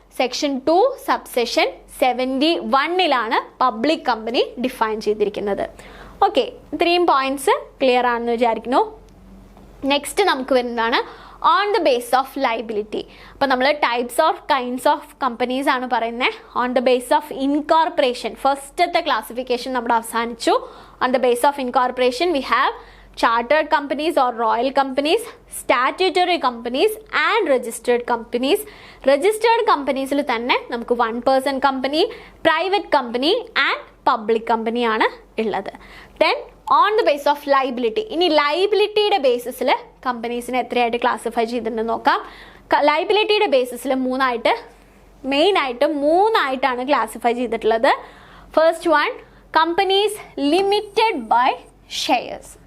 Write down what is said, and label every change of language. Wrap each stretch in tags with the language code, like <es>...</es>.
<ml>Section 2 subsection 71ലാണ് public company define ചെയ്തിരിക്കുന്നത്. Okay, ഇത്രയും points clear ആണെന്ന് വിചാരിക്കുന്നു. നെക്സ്റ്റ് നമുക്ക് വരുന്നതാണ്</ml> <en>On the base of liability.</en> <ml>അപ്പോൾ നമ്മൾ types of kinds of companies ആണ് പറയുന്നത്.</ml> <en>on the base of incorporation</en> <ml>ഫസ്റ്റത്തെ ക്ലാസിഫിക്കേഷൻ നമ്മുടെ അവസാനിച്ചു.</ml> <en>On the base of incorporation we have chartered companies or royal companies, statutory companies and registered companies. Registered companies ൽ തന്നെ നമുക്ക് 1 person company, private company and public company ആണ് ഉള്ളത്. Then on the basis of liability,</en> <ml>ഇനി ലൈബിലിറ്റിയുടെ ബേസിസിൽ കമ്പനീസിനെ എത്രയായിട്ട് classify ചെയ്തിട്ടുണ്ടെന്ന് നോക്കാം. ലൈബിലിറ്റിയുടെ ബേസിസിൽ മെയിനായിട്ട് മൂന്നായിട്ടാണ് classify ചെയ്തിട്ടുള്ളത്.</ml> <en>First one, companies limited by shares.</en>